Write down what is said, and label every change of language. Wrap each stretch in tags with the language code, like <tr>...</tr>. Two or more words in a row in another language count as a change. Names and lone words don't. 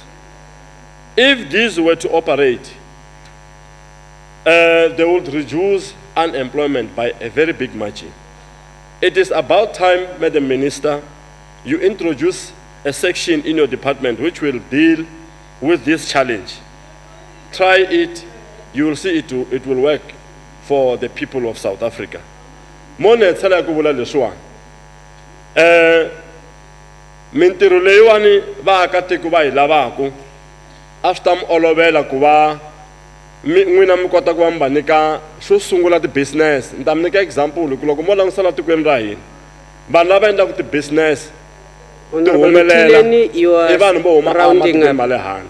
<en>If these were to operate, they would reduce unemployment by a very big margin. It is about time, Madam Minister, you introduce a section in your department which will deal with this challenge. Try it, you will see it will work for the people of South Africa.</en> <ts>Mone tsala ku vula leswa mintirho leyiwani vaakatiko va hi lavako a swi ta mi olovela ku va n'wina mi kota ku va mi va nyika xo sungula ti-business. Ni ta mi nyika example ku loko mo langutisela tikweni ra hina vanhu lava endlaka ti-business ti humelela i vanhu vo huma ematikweni ma le handle.</ts>